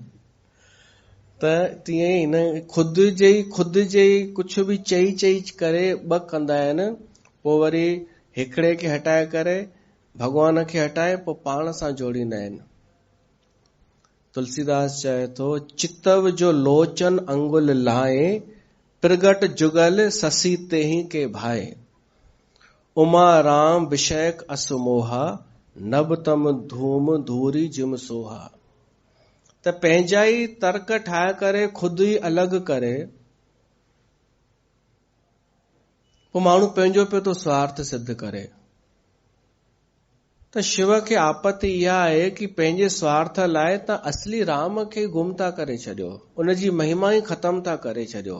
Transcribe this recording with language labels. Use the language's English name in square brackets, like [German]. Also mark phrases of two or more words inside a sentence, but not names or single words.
[Sindhi] त तीअं ई न, खुद जे ई कुझु बि चई करे ॿ कंदा आहिनि। पोइ वरी हिकिड़े खे हटाए करे भॻवान खे हटाए पोइ पाण सां जोड़ींदा आहिनि। तुलसीदास चए थो, [Awadhi] चितव जो लोचन अंगुल लाए, प्रगट जुगल ससी ते ही के भाए। उमा राम विषयक असमोहा, नभ तम धूम धूरी जिम सोहा। [Sindhi] त पंहिंजा ई तर्क ठाहे करे खुद ई अलॻि करे पोइ माण्हू पंहिंजो पियो थो स्वार्थ सिद्ध करे। त शिव खे आपति इहा आहे कि पंहिंजे स्वार्थ लाइ त असली राम खे गुम था करे छॾियो, उनजी महिमा ई ख़तम था करे छॾियो।